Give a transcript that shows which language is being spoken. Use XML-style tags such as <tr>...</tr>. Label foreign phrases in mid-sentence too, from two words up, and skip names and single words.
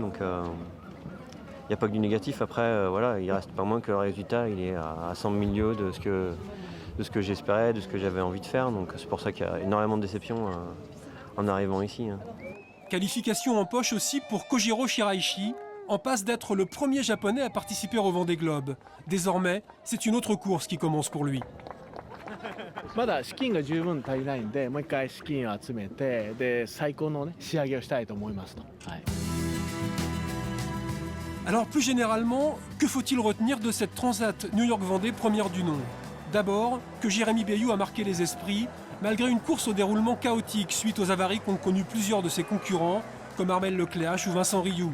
<fr>Donc il n'y a pas que du négatif. Après, voilà, il reste pas moins que le résultat il est à 100 milieux de ce que j'espérais, de ce que j'avais envie de faire. Donc c'est pour ça qu'il y a énormément de déception en arrivant ici. Qualification en poche aussi pour Kojiro Shiraishi, en passe d'être le premier japonais à participer au Vendée Globe. Désormais, c'est une autre course qui commence pour lui.</fr> <ja>まだ資金が十分足りないんで、もう一回資金を集めて、で最高のね仕上げをしたいと思いますと。はい。</ja> <fr>Alors plus généralement, que faut-il retenir de cette Transat New York-Vendée première du nom? D'abord, que Jérémy Béyoud a marqué les esprits, malgré une course au déroulement chaotique suite aux avaries qu'ont connu plusieurs de ses concurrents, comme Armel Lecléache ou Vincent Rioux.</fr>